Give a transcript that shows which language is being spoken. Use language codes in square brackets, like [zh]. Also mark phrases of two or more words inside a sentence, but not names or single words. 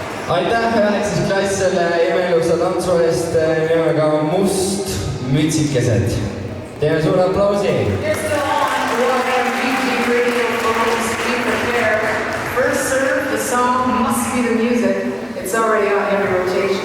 [et] aitäh 9. klass selle imeilusa tantsu eest nimega Must mütsikesed. Teeme suure aplausi. [en] It's still on YMBG Radio folks. Be prepared. First serve, the song must be the music. It's already on every rotation.